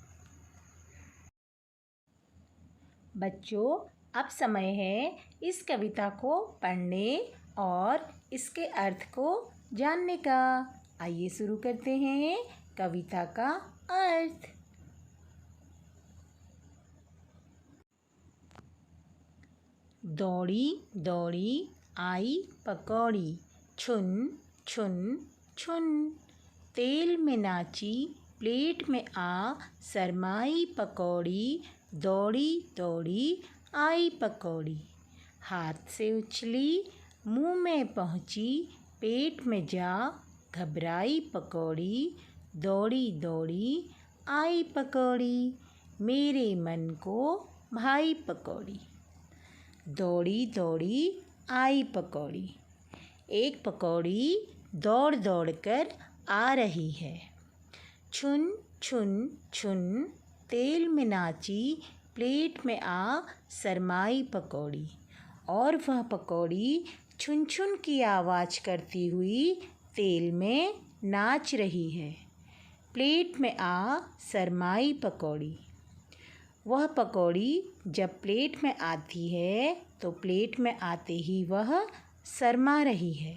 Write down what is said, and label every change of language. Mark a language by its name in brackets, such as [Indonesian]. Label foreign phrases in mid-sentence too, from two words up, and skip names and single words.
[Hindi] बच्चों, अब समय है इस कविता को पढ़ने और इसके अर्थ को जानने का। आइए शुरू करते हैं कविता का अर्थ। दौड़ी दौड़ी आई पकौड़ी, छुन छुन छुन, तेल में नाची प्लेट में आ शरमाई पकौड़ी। दौड़ी दौड़ी आई पकौड़ी, हाथ से उछली मुंह में पहुंची, पेट में जा घबराई पकौड़ी। दौड़ी दौड़ी आई पकौड़ी, मेरे मन को भाई पकौड़ी। दौड़ी दौड़ी आई पकौड़ी, एक पकौड़ी दौड़ दौड़ कर आ रही है। छुन छुन छुन, तेल में नाची प्लेट में आ शरमाई पकौड़ी। और वह पकौड़ी छुन छुन की आवाज़ करती हुई तेल में नाच रही है। प्लेट में आ शरमाई पकौड़ी। वह पकौड़ी जब प्लेट में आती है तो प्लेट में आते ही वह शर्मा रही है।